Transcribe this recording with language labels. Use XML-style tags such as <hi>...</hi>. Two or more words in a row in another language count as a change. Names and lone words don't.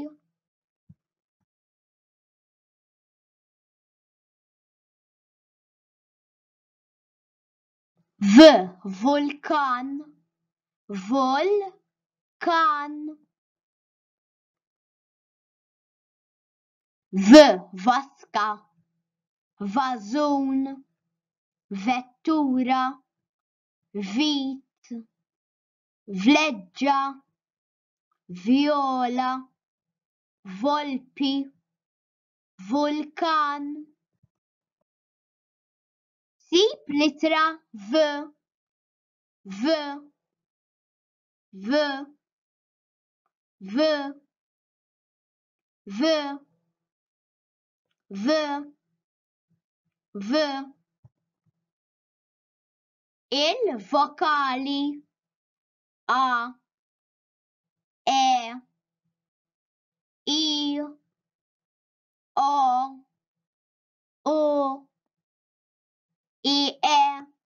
<mt>V. Vulkan. Vulkan. V. Vaska. Vazun. Vettura. Vit. Vleggia. Viola. Volpi. Vulkan. Sib litra V. V. V. V. V. V. V. Il-vokali A, E, I, O, U, I, E.</mt>